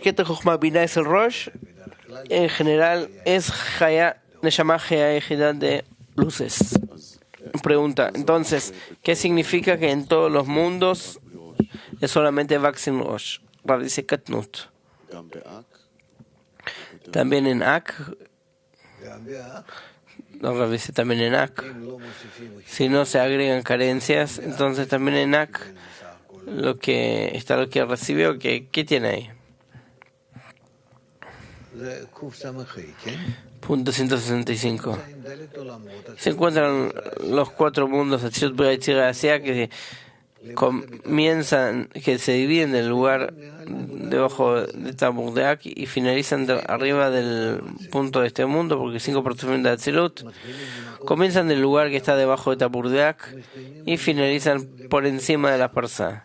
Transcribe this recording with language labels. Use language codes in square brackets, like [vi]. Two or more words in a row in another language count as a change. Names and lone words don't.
[es] ¿Qué te [he] חכמה בינה [es] es el Rosh? En general es Haya, [he] נשמה חיה יחידה [es] de luces. Pregunta, entonces, ¿qué significa que en todos los mundos es solamente Vak sin Rosh? Rav dice Katnut. [he] גם באק, [es] También en Ak, [he] גם באק, [es] Ahora dice también en Ak. Si no se agregan carencias, entonces también en Ak lo que recibió, ¿qué tiene ahí? Punto 165. Se encuentran los 4 mundos Atzilut, Bria, Yetzirah, Asiya, que comienzan, que se dividen del lugar debajo de Tabur de Ak y finalizan arriba del punto de este mundo, porque 5 partzufim de Atzilut comienzan del lugar que está debajo de Tabur de Ak y finalizan por encima de la Parsá.